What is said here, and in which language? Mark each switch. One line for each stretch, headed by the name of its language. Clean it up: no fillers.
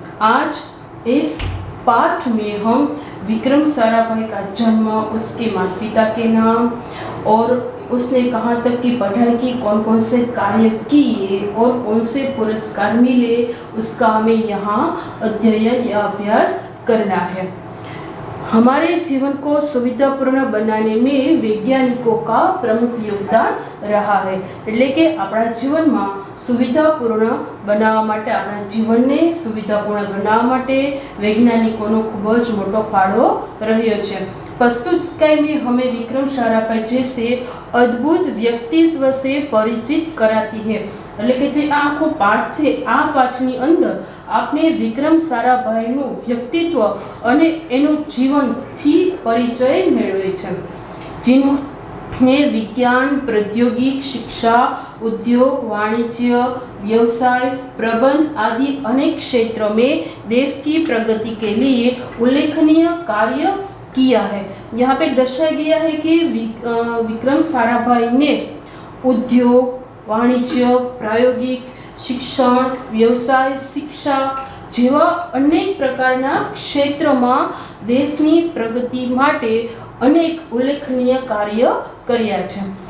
Hindi: आज इस पाठ में हम विक्रम साराभाई का जन्म, उसके माता पिता के नाम और उसने कहाँ तक की पढ़ाई की, कौन कौन से कार्य किए और कौन से पुरस्कार मिले, उसका हमें यहाँ अध्ययन या अभ्यास करना है। हमारे जीवन को सुविधापूर्ण बनाने में वैज्ञानिकों का प्रमुख योगदान रहा है।
Gujarati: એટલે કે આપણા જીવનમાં સુવિધાપૂર્ણ બનાવવા માટે, આપણા જીવનને સુવિધાપૂર્ણ બનાવવા માટે વૈજ્ઞાનિકોનો ખૂબ જ મોટો ફાળો રહ્યો છે।
Hindi: प्रस्तुत में हमें विक्रम साराभाई जैसे अद्भुत व्यक्तित्व से परिचित कराती है।
Gujarati: એટલે કે જે આખો પાઠ છે, આ પાઠની અંદર આપણે વિક્રમ સારાભાઈનું વ્યક્તિત્વ અને એનું જીવનથી પરિચય મેળવે છે।
Hindi: जिन्होंने विज्ञान, प्रौद्योगिक, शिक्षा, उद्योग, वाणिज्य, व्यवसाय, प्रबंध आदि अनेक क्षेत्रों में देश की प्रगति के लिए उल्लेखनीय कार्य किया है। यहाँ पे दर्शाया गया है कि विक्रम साराभाई ने उद्योग, वाणिज्य, प्रायोगिक शिक्षण, व्यवसाय, शिक्षा
Gujarati: જેવા અનેક પ્રકારના ક્ષેત્રમાં દેશની પ્રગતિ માટે
Hindi: अनेक उल्लेखनीय कार्य
Gujarati: કર્યા છે।